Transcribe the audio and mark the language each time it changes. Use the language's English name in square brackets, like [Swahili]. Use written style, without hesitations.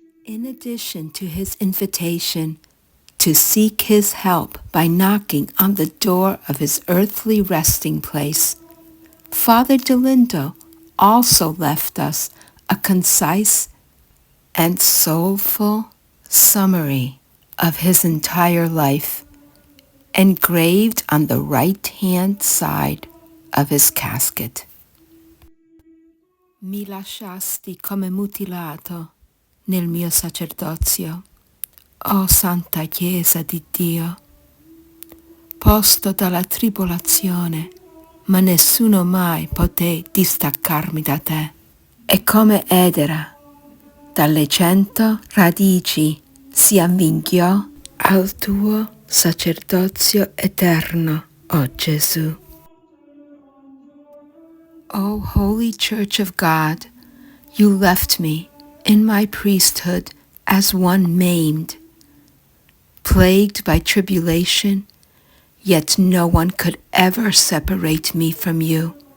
[English] In addition to his invitation to seek his help by knocking on the door of his earthly resting place, Father Dolindo also left us a concise and soulful summary of his entire life, engraved on the right-hand side of his casket. [Italian] Mi lasciasti come mutilato nel mio sacerdozio, o Santa Chiesa di Dio, posto dalla tribolazione, ma nessuno mai poté distaccarmi da te. E come edera dalle 100 radici si avvinghiò al tuo sacerdozio eterno, o Gesù. [English] O Holy Church of God, you left me in my priesthood as one maimed, plagued by tribulation, yet no one could ever separate me from you.